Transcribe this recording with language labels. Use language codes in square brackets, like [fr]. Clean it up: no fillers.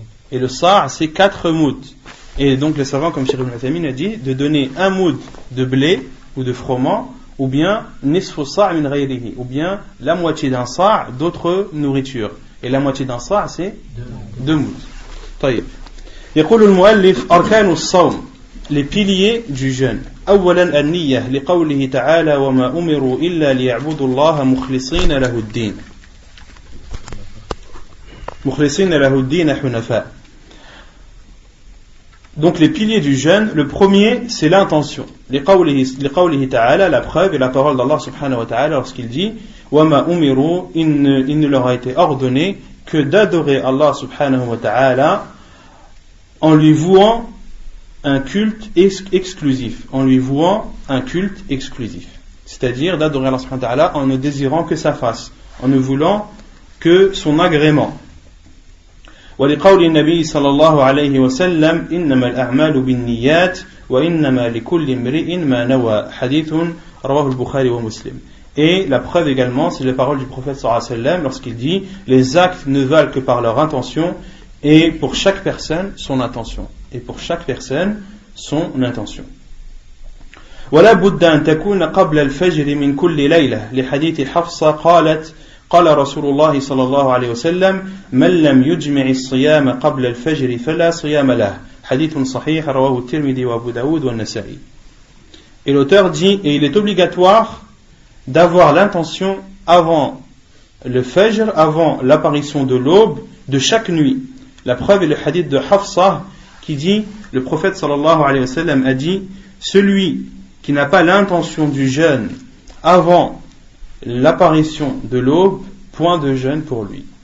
[fr] Et le sa' c'est 4 mouds. Et donc les savants, comme Cheikh Ibn Uthaymin a dit, de donner un moud de blé ou de froment, ou bien [ar] nisfu sa' min ghayrihi, [fr] ou bien la moitié d'un sa' d'autres nourritures. Et la moitié d'un sa' c'est 2 mouds. طيب. [ar] يقول المؤلف أركان الصوم, [fr] les piliers du jeûne. [ar] أولا النية لقوله تعالى وما أمروا إلا ليعبدوا الله مخلصين له الدين. مخلصين له الدين حنفاء. [fr] Donc les piliers du jeûne, le premier c'est l'intention. [ar] لقوله تعالى, [fr] la preuve et la parole d'Allah subhanahu wa ta'ala lorsqu'il dit [ar] وَمَا أُمِرُوا, [fr] il ne leur a été ordonné que d'adorer Allah subhanahu wa ta'ala en lui vouant un culte exclusif, en lui vouant un culte exclusif, c'est-à-dire d'adorer Allah subhanahu wa ta'ala en ne désirant que sa face, en ne voulant que son agrément. [ar] ولقول النبي صلى الله عليه وسلم إنما الأعمال بالنيات وإنما لكل امرئ ما نوى حديث رواه البخاري ومسلم. [fr] Et la preuve également, c'est la parole du prophète sallallahu alayhi wa sallam lorsqu'il dit les actes ne valent que par leur intention, et pour chaque personne son intention, et pour chaque personne son intention. [ar] ولا بد أن تكون قبل الفجر من كل ليلة لحديث حفصة قالت قال رسول الله صلى الله عليه وسلم من لم يجمع الصيام قبل الفجر فلا صيام له حديث صحيح رواه الترمذي وأبو داود والنسائي. [fr] Et l'auteur dit, et il est obligatoire d'avoir l'intention avant le fajr, avant l'apparition de l'aube de chaque nuit. La preuve est le hadith de Hafsa qui dit, le prophète sallallahu alayhi wa sallam a dit, celui qui n'a pas l'intention du jeûne avant l'apparition de l'aube, point de jeûne pour lui.